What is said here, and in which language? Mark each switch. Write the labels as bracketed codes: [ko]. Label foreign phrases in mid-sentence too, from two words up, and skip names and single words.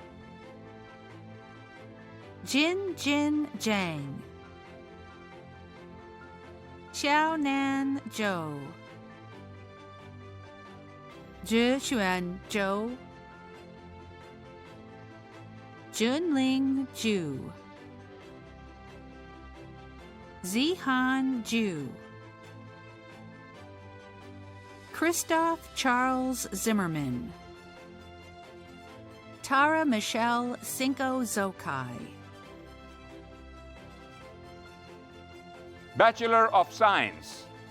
[en] Jin Jin Zhang, Xiaonan Zhou, Zhixuan Zhou, Junling Zhu, Zihan Zhu, Christoph Charles Zimmerman, Tara Michelle Cinco Zokai, Bachelor of Science,